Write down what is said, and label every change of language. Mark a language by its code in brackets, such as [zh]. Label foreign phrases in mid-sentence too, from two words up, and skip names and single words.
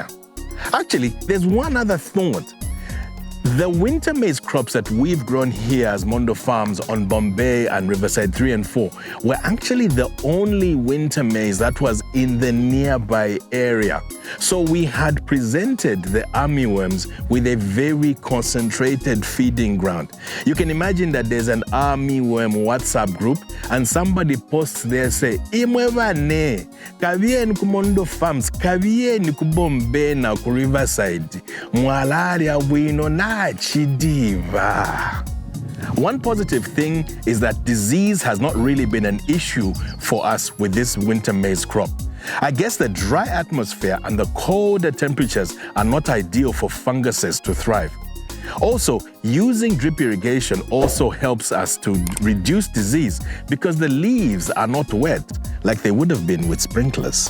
[en] Actually, there's one other thought. The winter maize crops that we've grown here as Mondo Farms on Bombay and Riverside 3 and 4 were actually the only winter maize that was in the nearby area. So we had presented the armyworms with a very concentrated feeding ground. You can imagine that there's an armyworm WhatsApp group and somebody posts there say, [ny] "Imwevane, kavieni ku Mondo Farms, kavieni ku Bombay na ku Riverside, mwalaria bwino na chidiva." [en] One positive thing is that disease has not really been an issue for us with this winter maize crop. I guess the dry atmosphere and the colder temperatures are not ideal for funguses to thrive. Also, using drip irrigation also helps us to reduce disease because the leaves are not wet like they would have been with sprinklers.